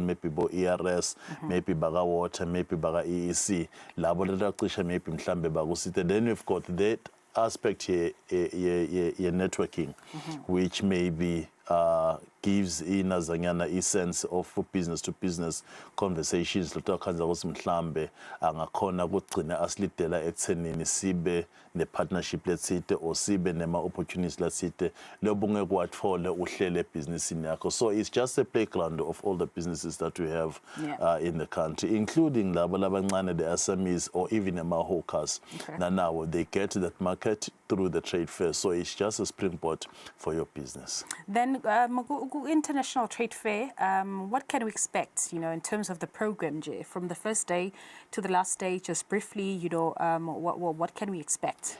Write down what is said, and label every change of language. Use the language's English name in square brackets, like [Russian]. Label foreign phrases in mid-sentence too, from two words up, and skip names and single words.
[English] Maybe ERS, maybe baga water, maybe baga EEC. Then you've got that aspect here, networking, which maybe gives in a sense of business to business conversations. [Swati] Mhlambe angakhona ukugcina asilidela ekuthenini sibe ne-partnership letsite or sibe nema-opportunities letsite lobunge kwathole uhlele ebhizinisini yakho. [English] So it's just a playground of all the businesses that we have in the country, including [Swati] labo labancane, [English] the SMEs, or even hawkers. Now they get to that market through the trade fair. So it's just a springboard for your business. Then international trade fair, what can we expect, in terms of the program, Jay, from the first day to the last day, just briefly, what can we expect?